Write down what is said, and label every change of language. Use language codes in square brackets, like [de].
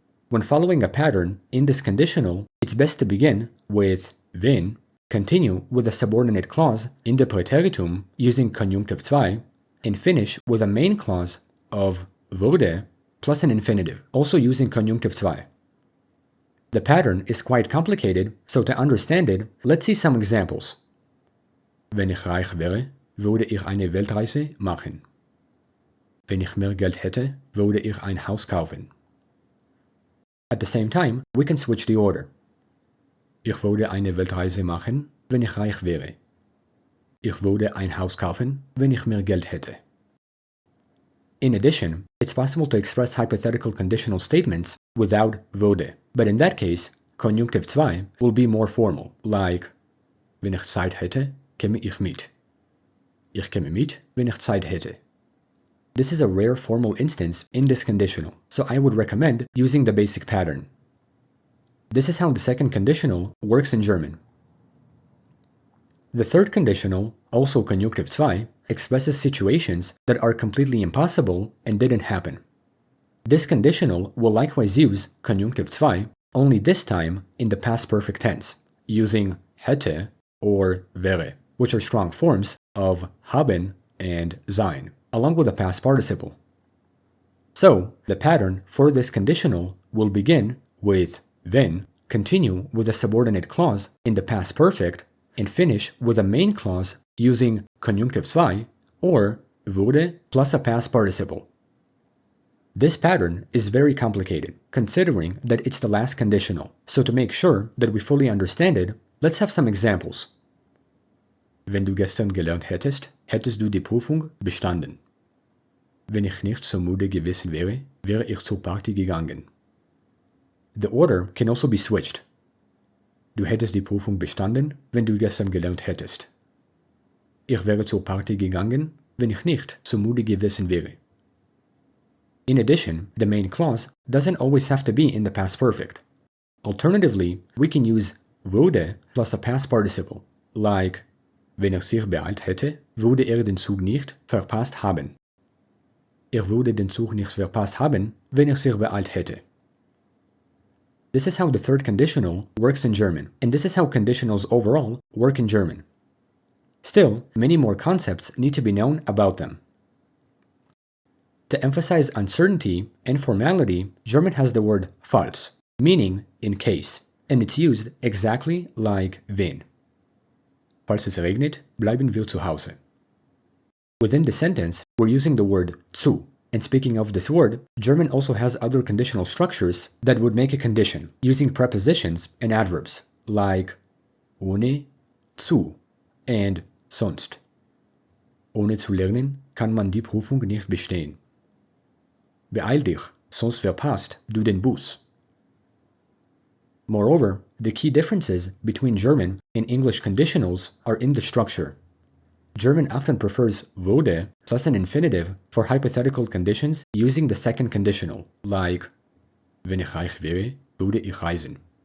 [en] When following a pattern in this conditional, it's best to begin with wenn, continue with a subordinate clause in the Präteritum using Konjunktiv 2, and finish with a main clause of würde plus an infinitive, also using Konjunktiv 2. The pattern is quite complicated, so to understand it, let's see some examples. [de] Wenn ich reich wäre, würde ich eine Weltreise machen. Wenn ich mehr Geld hätte, würde ich ein Haus kaufen. [en] At the same time, we can switch the order. [de] Ich würde eine Weltreise machen, wenn ich reich wäre. Ich würde ein Haus kaufen, wenn ich mehr Geld hätte. [en] In addition, it's possible to express hypothetical conditional statements without würde, but in that case, Konjunktiv 2 will be more formal, like, [de] wenn ich Zeit hätte, käme ich mit. Ich käme mit, wenn ich Zeit hätte. [en] This is a rare formal instance in this conditional, so I would recommend using the basic pattern. This is how the second conditional works in German. The third conditional, also Konjunktiv 2, expresses situations that are completely impossible and didn't happen. This conditional will likewise use Konjunktiv 2, only this time in the past perfect tense, using hätte or wäre, which are strong forms of haben and sein, along with a past participle. So, the pattern for this conditional will begin with wenn, continue with a subordinate clause in the past perfect, and finish with a main clause using Konjunktiv 2 or wurde plus a past participle. This pattern is very complicated, considering that it's the last conditional. So to make sure that we fully understand it, let's have some examples. [de] Wenn du gestern gelernt hättest, hättest du die Prüfung bestanden. Wenn ich nicht so müde gewesen wäre, wäre ich zur Party gegangen. [en] The order can also be switched. [de] Du hättest die Prüfung bestanden, wenn du gestern gelernt hättest. Ich wäre zur Party gegangen, wenn ich nicht so müde gewesen wäre. [en] In addition, the main clause doesn't always have to be in the past perfect. Alternatively, we can use würde plus a past participle, like [de] wenn er sich beeilt hätte, würde den Zug nicht verpasst haben. Würde den Zug nicht verpasst haben, wenn sich beeilt hätte. [en] This is how the third conditional works in German, and this is how conditionals overall work in German. Still, many more concepts need to be known about them. To emphasize uncertainty and formality, German has the word falls, meaning in case, and it's used exactly like wenn. [de] Falls es regnet, bleiben wir zu Hause. [en] Within the sentence, we're using the word zu, and speaking of this word, German also has other conditional structures that would make a condition, using prepositions and adverbs, like ohne, zu, and sonst. [de] Ohne zu lernen kann man die Prüfung nicht bestehen. Beeil dich, sonst verpasst du den Bus. [en] Moreover, the key differences between German and English conditionals are in the structure. German often prefers würde plus an infinitive for hypothetical conditions using the second conditional, like [de] wenn ich reich wäre, würde ich reisen.